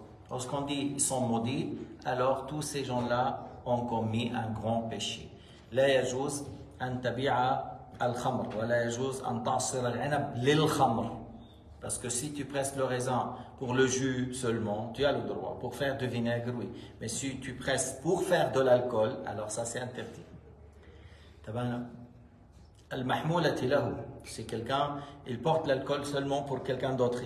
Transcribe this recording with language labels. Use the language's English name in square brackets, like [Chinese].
[French] Lorsqu'on dit ils sont maudits, alors tous ces gens-là ont commis un grand péché. [Arabic] لا يجوز أن تبيع الخمر ولا يجوز أن تعصر العنب للخمر. [French] Parce que si tu presses le raisin pour le jus seulement, tu as le droit. Pour faire du vinaigre, oui. Mais si tu presses pour faire de l'alcool, alors ça c'est interdit. [Arabic] Al-mahmoulati lahu, [French] c'est quelqu'un, il porte l'alcool seulement pour quelqu'un d'autre.